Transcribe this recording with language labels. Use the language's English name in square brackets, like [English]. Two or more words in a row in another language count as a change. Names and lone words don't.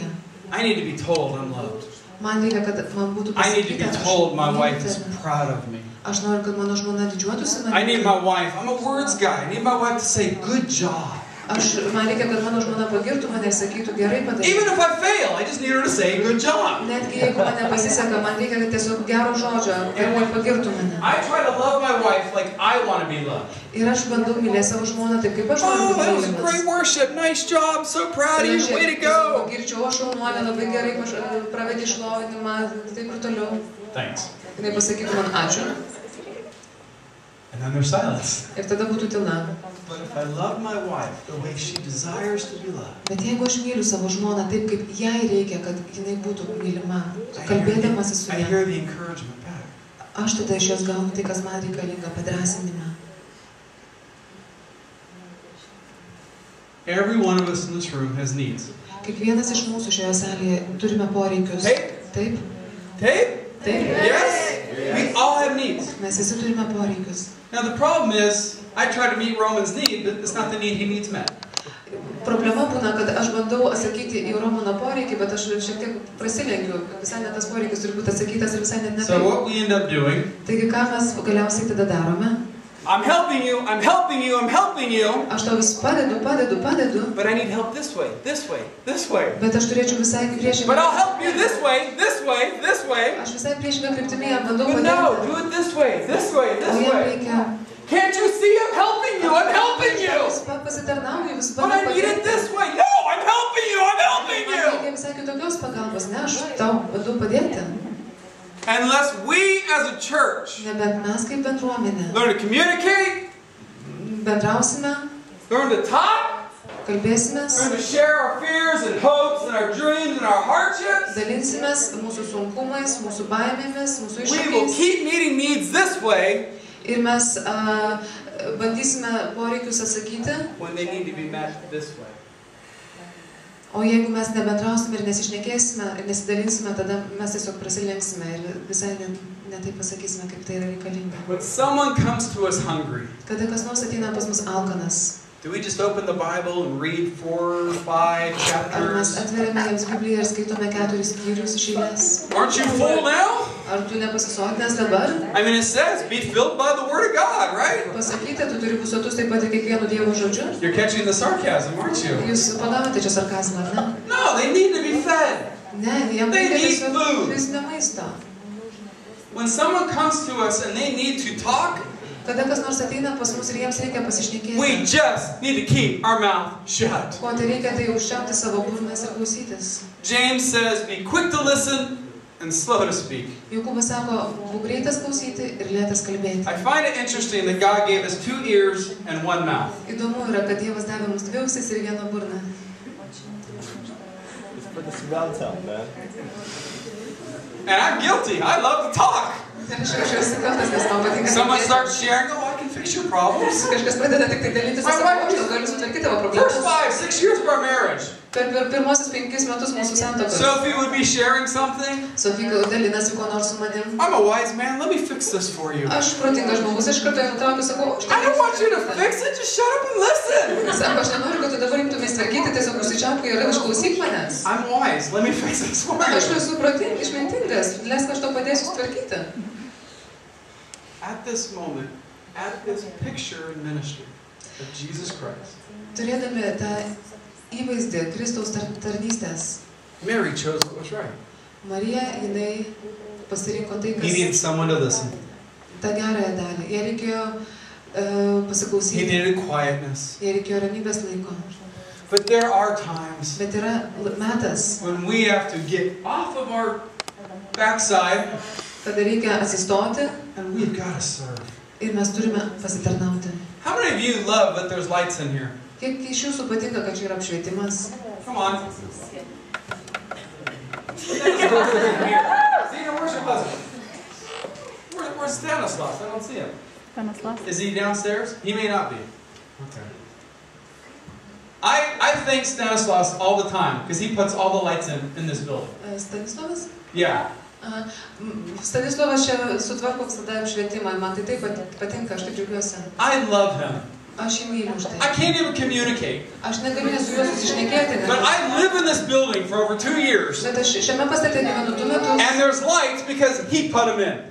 [English] I need to be told I'm loved. [Lithuanian] Man reikia, kad man būtų [English] I need to be [Lithuanian] pasakyta, [English] told my wife is [Lithuanian] myliu tave. [English] proud of me. [Lithuanian] Aš noriu, kad mano žmona didžiuotųsi [English] I need [Lithuanian] manimi. [English] my wife, I'm a words guy, I need my wife to say, good job. [Lithuanian] Man reikia, kad mano žmona pagirtų mane ir sakytų, gerai Even padarai. [English] if I fail, I just need her to say, good job. [Lithuanian] Netgi jeigu man nepasiseka, man reikia tiesiog gero žodžio, kad pagirtų mane. [English] I try to love my wife like I want to be loved. [Lithuanian] Ir aš bandau mylėti savo žmoną taip, kaip aš noriu Oh, būti [English] that was [Lithuanian] mylimas. [English] great worship, nice job, so proud of you, way to go. [Lithuanian] Girčiau, aš šaunuolė, labai gerai pravedė šlovinimą, taip ir toliau. Thanks. Jinai pasakytų man ačiū. [English] And then there's silence. [Lithuanian] Ir tada būtų tyla. [English] But if I love my wife the way she desires to be loved, [Lithuanian] Bet jeigu aš myliu savo žmoną taip, kaip jai reikia, kad jinai būtų mylima, kalbėdamasi su I ja, [English] hear the encouragement back. [Lithuanian] aš tada iš jos gaunu tai, kas man reikalinga, padrasinimą. [English] Every one of us in this room has needs. [Lithuanian] Kiekvienas iš mūsų šioje salėje turime poreikius. Taip. Taip? Taip? Taip. [English] Yes? We all have needs. [Lithuanian] Mes visi turime poreikius. [English] Now the problem is, I try to meet Roman's need, but it's not the need he needs met. [Lithuanian] Problema būna, kad aš bandau atsakyti į Romaną poreikį, bet aš šiek tiek prasilenkiu. Visai net tas poreikis turi būti atsakytas ir visai net ne So taip. [English] what we end up doing, [Lithuanian] Taigi, ką mes galiausiai tada darome? [English] I'm helping you, I'm helping you, I'm helping you, [Lithuanian] Aš tau vis padedu, [English] but I need help this way, this way, this way. [Lithuanian] bet aš turėčiau visai priešingą. [English] But I'll help you this way, this way, this way. [Lithuanian] Aš visai priešingą kryptimį ją bandau [English] But no, [Lithuanian] padėti. [English] do it this way, this way, [Lithuanian] O this jam way. reikia. [English] Can't you see I'm helping you, I'm helping you. [Lithuanian] Vis pasitarnauju, vis [English] But I [Lithuanian] bandau [English] need it [Lithuanian] padėti. [English] this way. No, I'm helping you, I'm helping [Lithuanian] Man you. reikia visai kitokios pagalbos, ne, aš tau bandau padėti. [English] Unless we as a church [Lithuanian] Nebent mes kaip bendruomenė [English] learn to communicate, [Lithuanian] bendrausime, [English] learn to talk, [Lithuanian] kalbėsimės, [English] learn to share our fears and hopes and our dreams and our hardships, [Lithuanian] dalinsimės mūsų sunkumais, mūsų baimėmis, mūsų [English] we will [Lithuanian] iššūkiais. [English] keep meeting needs this way [Lithuanian] Ir mes bandysime poreikius atsakyti, [English] when they need to be met this way. [Lithuanian] o jeigu mes nebendrausime ir nesišnekėsime ir nesidalinsime, tada mes tiesiog prasilenksime ir visai ne taip pasakysime, kaip tai yra reikalinga. [English] When someone comes to us hungry, [Lithuanian] Kada kas nors ateina pas mus alkanas, [English] do we just open the Bible and read 4 or 5 [Lithuanian] ar mes [English] chapters? [Lithuanian] atveriame jiems Bibliją ir skaitome 4 skyrius iš eilės? [English] Aren't you full now? [Lithuanian] Ar tu nepasisotinęs dabar? [English] I mean, it says, be filled by the Word of God, right? [Lithuanian] Pasakyti, tu turi būti sotus taip pat ir kiekvienu Dievo žodžiu? [English] You're catching the sarcasm, aren't you? [Lithuanian] Jūs pagavote čia sarkazmą, ar ne? [English] No, they need to be fed. [Lithuanian] Ne, jam They reikia need tiesiog food. fizinio maisto. [English] When someone comes to us and they need to talk, [Lithuanian] Kada kas nors ateina pas mus ir jiems reikia we pasišnekėti, [English] just need to keep our mouth shut. [Lithuanian] ko tai reikia, tai užčiaupti savo burnas ir klausytis. [English] James says, be quick to listen, and slow to speak. [Lithuanian] Jokūbas sako, būk greitas klausyti ir lėtas kalbėti. [English] I find it interesting that God gave us 2 ears and 1 mouth. [Lithuanian] Įdomu yra, kad Dievas davė mums 2 ausis ir 1 burną. [English] Just put the surround sound, man. And I'm guilty. I love to talk. [Lithuanian] Ir aš jaučiuosi kaltas, nes man patinka Someone kalbėti. [English] starts sharing, oh, I can fix your problems. [Lithuanian] Kažkas pradeda tik tai dalytis, aš sakau, aš gal galiu sutvarkyti tavo First problemas. [English] 5, 6 years of our marriage. [Lithuanian] Per pirmosius 5 metus mūsų santuokos. [English] Sophie would be sharing something. [Lithuanian] Sofija dalinasi kuo nors su manim. [English] I'm a wise man. Let me fix this for you. [Lithuanian] Aš protingas žmogus, iš karto nutraukiu, sakau, [English] I don't want you to fix it. Just shut up and listen. [Lithuanian] Sako, aš nenoriu, kad tu dabar imtumės tvarkyti, tiesiog užsičiaupk ir išklausyk manęs. [English] I'm wise. Let me fix this for [Lithuanian] Aš you. esu protingas, išmintingas, leisk aš to padėsiu sutvarkyti. [English] At this moment, at this picture in ministry of Jesus Christ, [Lithuanian] Turėdami tą įvaizdį Kristaus tarnystės, [English] Mary chose what was right. [Lithuanian] Marija, jinai pasirinko tai, Needing kas [English] someone to listen. [Lithuanian] tą gerąją dalį. Jai reikėjo He pasiklausyti, [English] needed quietness. [Lithuanian] jai reikėjo ramybės laiko. [English] But there are times [Lithuanian] Bet yra metas, [English] when we have to get off of our backside [Lithuanian] kada reikia atsistoti [English] and we've got to serve. [Lithuanian] ir mes turime pasitarnauti. [English] How many of you love that there's lights in here? [Lithuanian] Kiek iš jūsų patinka, kad čia yra apšvietimas? [English] Come on. See your worship husband. Where's Stanislaus? I don't see him. Is he downstairs? He may not be. Okay. I thank Stanislaus all the time because he puts all the lights in this building. [Lithuanian] Stanislavas? Yeah. Stanislavas čia sutvarko visada apšvietimą, man tai taip patinka, aš taip džiaugiuosi. [English] I love him. [Lithuanian] Aš jį myliu už I tai. [English] can't even communicate. [Lithuanian] Aš negaliu su juo susišnekėti, But nes... [English] I live in this building for over 2 years. [Lithuanian] Bet aš šiame pastate gyvenu 2 metus. [English] And there's lights because he put them in.